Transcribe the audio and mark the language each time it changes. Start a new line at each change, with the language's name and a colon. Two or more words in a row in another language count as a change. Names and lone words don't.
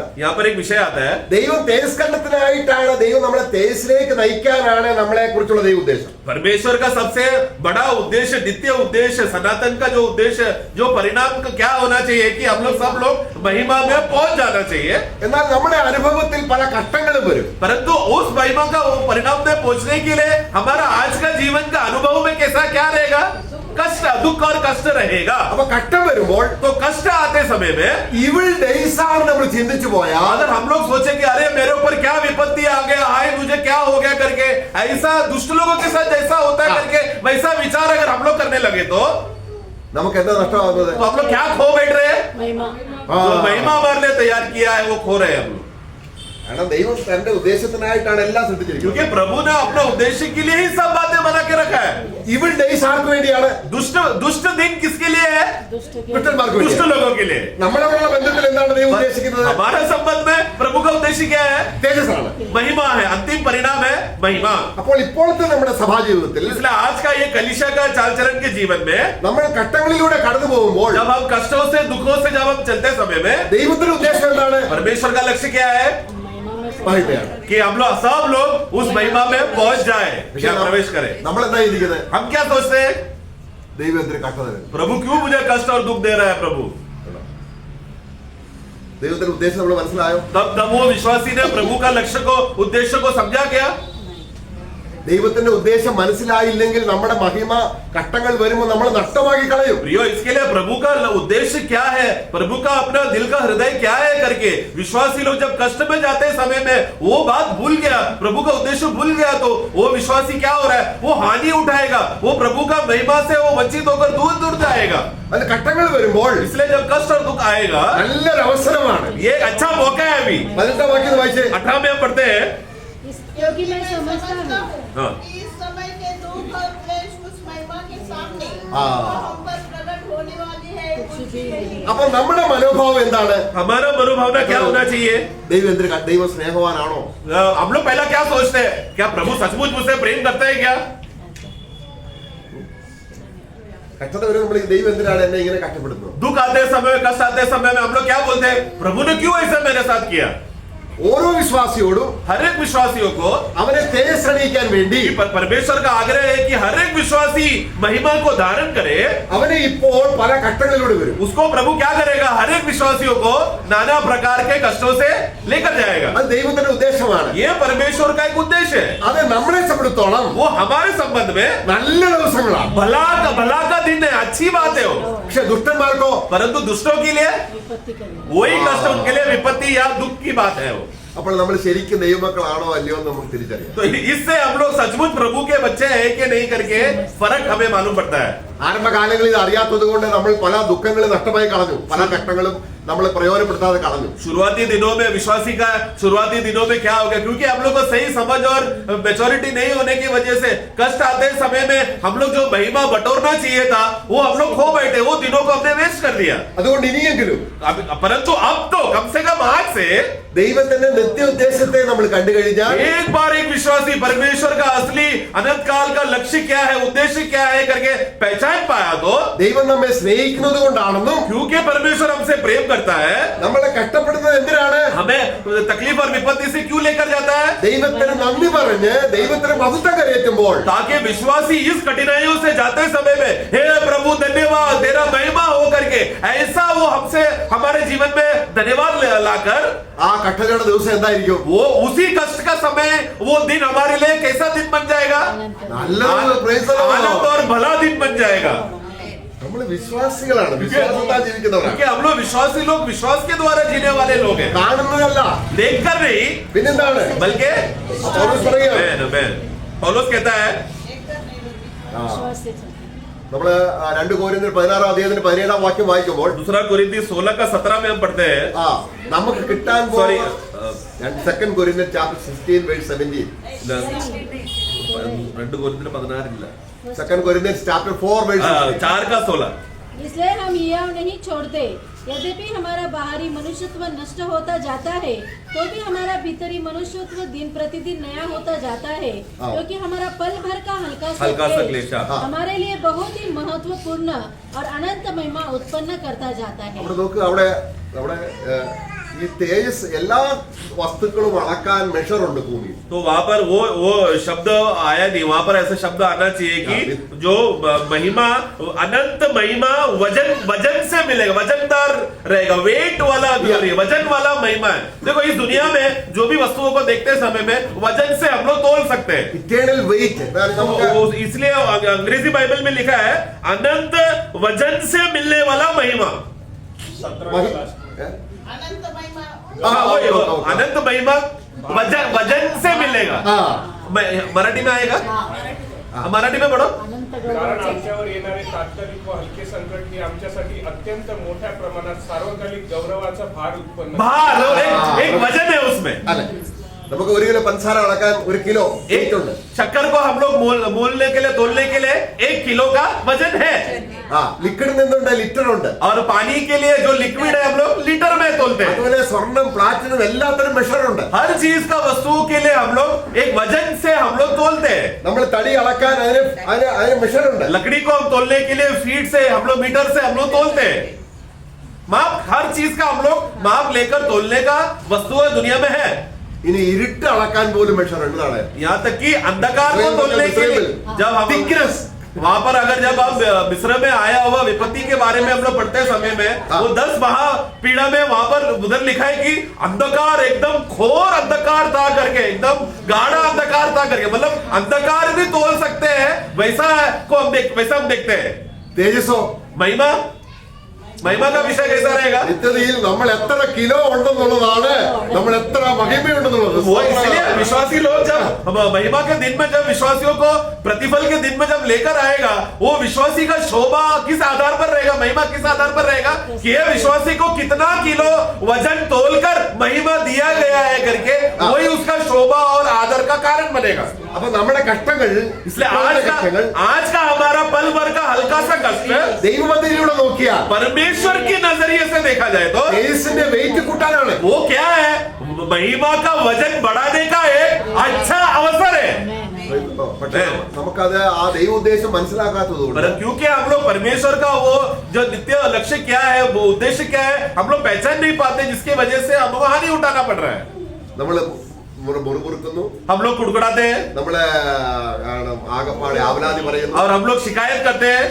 Hindi: यहाँ पर एक विषय आता है,
Malayalam: ദൈവം തേജസ്കണ്ഠത്തിനായിട്ടാണ്, ദൈവം നമ്മളെ തേജസ്സിലേക്ക് നയിക്കാനാണ് നമ്മളെ കുറിച്ചുള്ള ദൈവ ഉദ്ദേശം.
Hindi: परमेश्वर का सबसे बड़ा उद्देश्य, नित्य उद्देश्य, सनातन का जो उद्देश्य, जो परिणाम का क्या होना चाहिए कि हम लोग सब लोग महिमा में पहुंच जाना चाहिए.
Malayalam: എന്നാൽ നമ്മുടെ അനുഭവത്തിൽ പല കഷ്ടങ്ങളും വരും.
Hindi: परंतु उस महिमा का वो परिणाम में पहुंचने के लिए हमारा आज का जीवन का अनुभव में कैसा क्या रहेगा? कष्ट, दुख और कष्ट रहेगा.
Malayalam: അപ്പൊ കഷ്ടം വരുമ്പോൾ
Hindi: तो कष्ट आते समय में
English: evil days
Malayalam: ആണ് നമ്മൾ ചിന്തിച്ചു പോയാൽ
Hindi: अगर हम लोग सोचे कि अरे मेरे ऊपर क्या विपत्ति आ गया, हाय मुझे क्या हो गया करके, ऐसा दुष्ट लोगों के साथ जैसा होता है करके वैसा विचार अगर हम लोग करने लगे तो
Malayalam: നമുക്ക് എന്താ നഷ്ടമാകുന്നത്?
Hindi: हम लोग क्या खो बैठ रहे हैं? ആ. जो महिमा हमारे लिए तैयार किया है वो खो रहे हैं हम लोग.
Malayalam: കാരണം ദൈവം തന്റെ ഉദ്ദേശത്തിനായിട്ടാണ് എല്ലാം സൃഷ്ടിച്ചിരിക്കുന്നത്.
Hindi: क्योंकि प्रभु ने अपने उद्देश्य के लिए ही सब बातें बना के रखा है.
English: evil days
Malayalam: ആർക്ക് വേണ്ടിയാണ്?
Hindi: दुष्ट दिन किसके लिए है?
Malayalam: ദുഷ്ടന്മാർക്ക്
Hindi: दुष्ट
Malayalam: വേണ്ടിയാണ്.
Hindi: लोगों के लिए.
Malayalam: നമ്മളുള്ള ബന്ധത്തിൽ എന്താണ് ദൈവം ഉദ്ദേശിക്കുന്നത്?
Hindi: हमारे संबंध में प्रभु का उद्देश्य क्या है?
Malayalam: തേജസ്സാണ്.
Hindi: महिमा है. अंतिम परिणाम है महिमा.
Malayalam: അപ്പോൾ ഇപ്പോഴത്തെ നമ്മുടെ സഭാ ജീവിതത്തിൽ
Hindi: इसलिए आज का ये कलीसिया का चाल चलन के जीवन में
Malayalam: നമ്മൾ ഘട്ടങ്ങളിലൂടെ കടന്നു പോകുമ്പോൾ
Hindi: जब हम कष्टों से, दुखों से जब हम चलते समय में
Malayalam: ദൈവത്തിന്റെ ഉദ്ദേശം എന്താണ്?
Hindi: परमेश्वर का लक्ष्य क्या है?
Malayalam: മഹിമയാണ്.
Hindi: कि हम लोग सब लोग उस महिमा में पहुंच जाए, या प्रवेश करें.
Malayalam: നമ്മൾ എന്താ ഇരിക്കുന്നത്?
Hindi: हम क्या सोचते हैं?
Malayalam: ദൈവം എന്തിനു കഷ്ടത തരുന്നു?
Hindi: प्रभु क्यों मुझे कष्ट और दुख दे रहा है प्रभु?
Malayalam: ദൈവത്തിന്റെ ഉദ്ദേശം നമ്മൾ മനസ്സിലായോ?
Hindi: तब वो विश्वासी ने प्रभु का लक्ष्य को, उद्देश्य को समझा क्या?
Malayalam: ദൈവത്തിന്റെ ഉദ്ദേശം മനസ്സിലായില്ലെങ്കിൽ നമ്മുടെ മഹിമ ഘട്ടങ്ങൾ വരുമ്പോൾ നമ്മൾ നഷ്ടമാക്കി കളയും.
Hindi: प्रियो, इसके लिए प्रभु का उद्देश्य क्या है, प्रभु का अपना दिल का हृदय क्या है करके विश्वासी लोग जब कष्ट में जाते समय में वो बात भूल गया, प्रभु का उद्देश्य भूल गया, तो वो विश्वासी क्या हो रहा है? वो हानि उठाएगा, वो प्रभु का महिमा से वो वंचित होकर दूर दूर जाएगा.
Malayalam: അത് ഘട്ടങ്ങൾ വരുമ്പോൾ
Hindi: इसलिए जब कष्ट और दुख आएगा,
Malayalam: നല്ലൊരു അവസരമാണ്.
Hindi: ये एक अच्छा मौका है. अभी
Malayalam: 18 വാക്യം വായിച്ചേ.
Hindi: 18 में हम पढ़ते हैं, क्योंकि मैं समझता हूँ हाँ. कि इस समय के दुख और क्लेश उस महिमा के सामने हाँ. जो हम पर प्रकट होने वाली है कुछ भी नहीं।
Malayalam: അപ്പൊ നമ്മുടെ മനോഭാവം എന്താണ്?
Hindi: हमारा मनोभावना क्या होना चाहिए?
Malayalam: ദൈവം സ്നേഹവാനാണോ?
Hindi: हम लोग पहला क्या सोचते हैं? क्या प्रभु सचमुच मुझसे प्रेम करता है क्या?
Malayalam: കഷ്ടത വരെ നമ്മൾ ദൈവം എന്തിനാണ് എന്നെ ഇങ്ങനെ കഷ്ടപ്പെടുന്നത്?
Hindi: दुख आते समय, कष्ट आते समय में हम लोग क्या बोलते हैं? प्रभु ने क्यों ऐसा मेरे साथ किया?
Malayalam: ഓരോ വിശ്വാസിയോടും
Hindi: हर एक विश्वासियों को
Malayalam: അവനെ തേജസ്സണിയിക്കാൻ വേണ്ടി
Hindi: परमेश्वर का आग्रह है कि हर एक विश्वासी महिमा को धारण करे.
Malayalam: അവനെ ഇപ്പോൾ പല ഘട്ടങ്ങളിലൂടെ വരും.
Hindi: उसको प्रभु क्या करेगा? हर एक विश्वासियों को नाना प्रकार के कष्टों से लेकर जाएगा.
Malayalam: അത് ദൈവത്തിന്റെ ഉദ്ദേശമാണ്.
Hindi: ये परमेश्वर का एक उद्देश्य है.
Malayalam: അത് നമ്മളെ സംബന്ധിച്ചോളം
Hindi: वो हमारे संबंध में
Malayalam: നല്ല ദിവസങ്ങളാണ്.
Hindi: भला का दिन है, अच्छी बात है वो.
Malayalam: പക്ഷെ ദുഷ്ടന്മാർക്കോ
Hindi: परंतु दुष्टों के लिए वही कष्ट, उनके लिए विपत्ति या दुख की बात है वो.
Malayalam: അപ്പോൾ നമ്മൾ ശരിക്കും ദൈവമക്കളാണോ അല്ലയോ എന്ന് നമുക്ക് തിരിച്ചറിയാം.
Hindi: तो इससे हम लोग सचमुच प्रभु के बच्चे हैं कि नहीं करके फर्क हमें मालूम पड़ता है.
Malayalam: ആരംഭകാലങ്ങളിൽ ഇത് അറിയാത്തത് കൊണ്ട് നമ്മൾ പല ദുഃഖങ്ങളും നഷ്ടമായി കളഞ്ഞു. പല ഘട്ടങ്ങളും നമ്മൾ പ്രയോജനപ്പെടുത്താതെ കളഞ്ഞു.
Hindi: शुरुआती दिनों में विश्वासी का शुरुआती दिनों में क्या हो गया? क्योंकि हम लोग को सही समझ और मैच्योरिटी नहीं होने की वजह से कष्ट आते समय में हम लोग जो महिमा बटोरना चाहिए था वो हम लोग खो बैठे, वो दिनों को हमने वेस्ट कर दिया.
Malayalam: അതുകൊണ്ട് ഇനിയെങ്കിലും
Hindi: परंतु अब तो कम से कम आज से
Malayalam: ദൈവത്തിന്റെ നിത്യ ഉദ്ദേശത്തെ നമ്മൾ കണ്ടു കഴിഞ്ഞാൽ
Hindi: एक बार एक विश्वासी परमेश्वर का असली अनंत काल का लक्ष्य क्या है, उद्देश्य क्या है करके पहचान पाया तो
Malayalam: ദൈവം നമ്മെ സ്നേഹിക്കുന്നത് കൊണ്ടാണെന്നും
Hindi: क्योंकि परमेश्वर हमसे प्रेम करता है,
Malayalam: നമ്മളെ കഷ്ടപ്പെടുന്നത് എന്തിനാണ്?
Hindi: हमें तकलीफ और विपत्ति से क्यों लेकर जाता है?
Malayalam: ദൈവത്തിന് നന്ദി പറഞ്ഞ് ദൈവത്തിന് മഹത്വം കരയേറ്റുമ്പോൾ
Hindi: ताकि विश्वासी इस कठिनाइयों से जाते समय में हे प्रभु धन्यवाद, तेरा महिमा हो करके ऐसा वो हमसे हमारे जीवन में धन्यवाद लाकर
Malayalam: ആ കഷ്ടതയുടെ ദിവസം എന്തായിരിക്കും?
Hindi: वो उसी कष्ट का समय, वो दिन हमारे लिए कैसा दिन बन जाएगा?
Malayalam: നല്ലത്
English: praise the Lord.
Hindi: आनंद और भला दिन बन जाएगा.
Malayalam: നമ്മൾ വിശ്വാസികളാണ്, വിശ്വാസത്താൽ ജീവിക്കുന്നവരാണ്.
Hindi: क्योंकि हम लोग विश्वासी लोग विश्वास के द्वारा जीने वाले लोग हैं,
Malayalam: കാണുന്നതല്ല,
Hindi: देखकर नहीं
Malayalam: പിന്നെന്താണ്?
Hindi: बल्कि
Malayalam: പൗലോസ് പറയുകയാണ്.
Hindi: Amen. पौलुस कहता है ആ.
Malayalam: നമ്മള് 2 കൊരിന്ത്യർ 16 അധ്യായത്തിന്റെ 17 വാക്യം വായിക്കുമ്പോൾ
Hindi: दूसरा कोरिन्थी 16 का 17 में हम पढ़ते हैं.
Malayalam: ആ നമുക്ക് കിട്ടാൻ
English: Sorry, Second Corinthians chapter 16 verse 17.
Hindi: 2 कोरिन्थी 16 ഇല്ല,
English: Second Corinthians chapter 4 verse
Hindi: 4 का 16. इसलिए हम यह नहीं छोड़ते यद्यपि हमारा बाहरी मनुष्यत्व नष्ट होता जाता है, तो भी हमारा भीतरी मनुष्यत्व दिन प्रतिदिन नया होता जाता है, हाँ। क्योंकि हमारा पल भर का हल्का सा हल्का सा क्लेश क्लेश, हाँ। हमारे लिए बहुत ही महत्वपूर्ण और अनंत महिमा उत्पन्न करता जाता है।
Malayalam: അവിടെ നോക്ക്, അവിടെ നമ്മുടെ ഈ തേജസ് എല്ലാ വസ്തുക്കളും അളക്കാൻ മെഷർ ഉണ്ട് ഭൂമിയിൽ.
Hindi: तो वहां पर वो शब्द आया नहीं, वहां पर ऐसा शब्द आना चाहिए कि जो महिमा, अनंत महिमा वजन से मिलेगा, वजनदार रहेगा, वेट वाला ग्लोरी, वजन वाला महिमा है। देखो इस दुनिया में जो भी वस्तुओं को देखते समय में वजन से हम लोग तोल सकते हैं।
English: eternal weight
Hindi: നമുക്ക് इसलिए अंग्रेजी बाइबल में लिखा है अनंत वजन से मिलने वाला महिमा। अनंत महिमा हाँ, वही, वो, ओके। अनंत महिमा वजन से मिलेगा। मराठी में आएगा, मराठी में पढ़ो।
Marathi: कारण आमच्यावर येणारे तात्कालिक व हलके संकट हे आमच्यासाठी अत्यंत मोठ्या प्रमाणात सार्वकालिक गौरवाचा भार उत्पन्न
Hindi: भार, एक वजन है उसमें।
Malayalam: അല്ലെ, നമുക്ക് 1 കിലോ പഞ്ചസാര അളക്കാൻ 1 കിലോ വെയിറ്റ് ഉണ്ട്.
Hindi: शक्कर को हम लोग मोलने के लिए, तोलने के लिए 1 किलो का वजन है।
Malayalam: ലിക്വിഡ് നിന്നുണ്ട്, ലിറ്റർ ഉണ്ട്.
Hindi: और पानी के लिए जो लिक्विड है हम लोग लीटर में तोलते हैं।
Malayalam: അതുപോലെ സ്വർണം, പ്ലാറ്റിനം എല്ലാത്തിനും മെഷർ ഉണ്ട്.
Hindi: हर चीज का वस्तुओं के लिए हम लोग एक वजन से हम लोग तोलते हैं। നമ്മൾ തടി അളക്കാൻ അതിന് മെഷർ ഉണ്ട്. लकड़ी को हम तोलने के लिए फीट से, हम लोग मीटर से हम लोग तोलते हैं। माप, हर चीज का हम लोग माप लेकर तोलने का वस्तुएं दुनिया में है।
Malayalam: ഇനി ഇരുട്ട് അളക്കാൻ പോലും മെഷർ ഉണ്ട്. നാളെ
Hindi: यहाँ तक कि अंधकार को तोलने के लिए जब हम थिकनेस, वहां पर अगर जब हम मिस्र में आया हुआ विपत्ति के बारे में हम लोग पढ़ते समय में वो 10 महापीढ़ा में वहां पर उधर लिखा है कि अंधकार, एकदम घोर अंधकार था करके, एकदम गाढ़ा अंधकार था करके, मतलब अंधकार भी तोल सकते हैं, वैसा हम देखते हैं।
Malayalam: തേജസ്സോ,
Hindi: महिमा का विषय कैसा रहेगा?
Malayalam: നിത്യതയിൽ നമ്മൾ എത്ര കിലോ ഉണ്ടെന്നുള്ളതാണ്, നമ്മൾ എത്ര മഹിമയുണ്ടെന്നുള്ളത്.
Hindi: वो इसलिए विश्वासी लोग जब महिमा के दिन में, जब विश्वासियों को प्रतिफल के दिन में जब लेकर आएगा, वो विश्वासी का शोभा किस आधार पर रहेगा, महिमा किस आधार पर रहेगा कि ये विश्वासी को कितना किलो वजन तोलकर महिमा दिया गया है करके, वही उसका शोभा और आदर का कारण बनेगा।
Malayalam: അപ്പൊ നമ്മുടെ കഷ്ടങ്ങൾ,
Hindi: इसलिए आज का हमारा पल भर का हल्का सा कष्ट
Malayalam: ദൈവപദ്ധതിയിലൂടെ നോക്കിയാൽ
Hindi: परमेश्वर के नजरिए से देखा जाए तो
Malayalam: തേജസ്സിന്റെ വെയിറ്റ് കൂട്ടാനാണ്.
Hindi: वो क्या है? महिमा का वजन बढ़ाने का एक अच्छा अवसर है।
Malayalam: പക്ഷേ നമുക്കത് ആ ദൈവ ഉദ്ദേശം മനസ്സിലാക്കാത്തതുകൊണ്ട്,
Hindi: पर क्योंकि हम लोग परमेश्वर का वो जो नित्य लक्ष्य क्या है, वो उद्देश्य क्या है, हम लोग पहचान नहीं पाते, जिसकी वजह से हमको हानि उठाना पड़ रहा है।
Malayalam: നമ്മള് മുറുമുറുക്കുന്നു,
Hindi: हम लोग कुड़कुड़ाते हैं
Malayalam: നമ്മള് ആകപ്പാടെ ആവലാതി പറയുന്നു.
Hindi: और हम लोग शिकायत करते हैं,